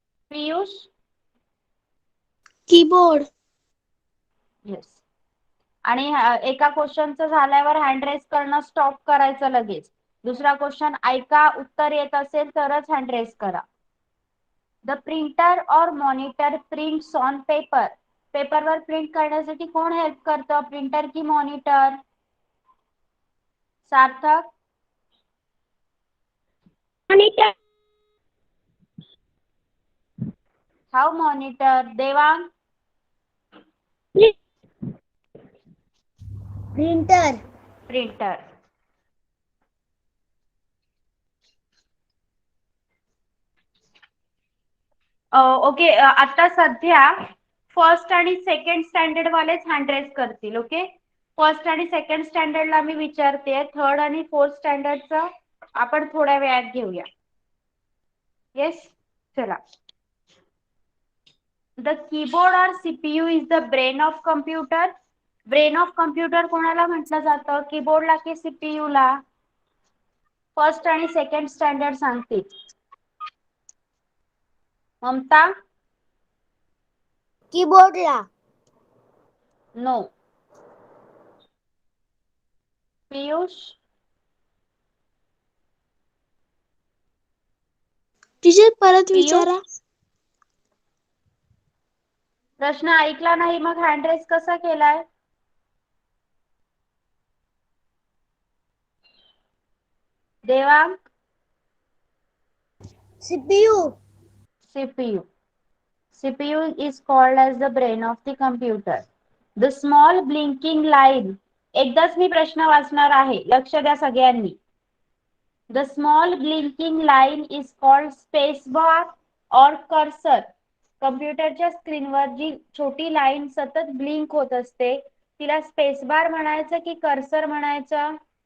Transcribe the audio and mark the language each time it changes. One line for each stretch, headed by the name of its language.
English: Piyush? Keyboard. Yes.
Marathi: आणि एका क्वेश्चनचं झाल्यावर हँड रेस करणं स्टॉप करायचं लगेच. दुसरा क्वेश्चन ऐका, उत्तर येत असेल तरच हँड रेस करा.
English: The printer और monitor prints on paper.
Marathi: पेपरवर प्रिंट करण्यासाठी कोण हेल्प करतं? प्रिंटर की monitor? Sarthak?
English: Monitor. How monitor? Devang? Printer. Printer.
Marathi: Okay, आता सध्या फर्स्ट आणि सेकंड स्टँडर्ड वालेच हँड रेस करतील. ओके, फर्स्ट आणि सेकंड स्टँडर्डला मी विचारते. थर्ड आणि फोर्थ स्टँडर्डचं आपण थोड्या वेळात घेऊया. येस, चला.
English: The keyboard और CPU is the brain of computer.
Marathi: Brain of computer कोणाला म्हटलं जातं? कीबोर्डला की सीपीयू ला? फर्स्ट आणि सेकंड स्टँडर्ड सांगतील. ममता?
English: Keyboard ला. No. Piyush?
Marathi: टीचर, परत पियुष, विचारा. प्रश्न ऐकला नाही मग हँड रेस कसा केलाय? Devang.
English: CPU. CPU. CPU is called as the brain of the computer. The small blinking line.
Marathi: एकदाच मी प्रश्न वाचणार आहे, लक्ष द्या सगळ्यांनी.
English: The small blinking line is called space bar or cursor.
Marathi: कम्प्युटरच्या स्क्रीनवर जी छोटी लाईन सतत ब्लिंक होत असते तिला स्पेस बार म्हणायचं की कर्सर म्हणायचं?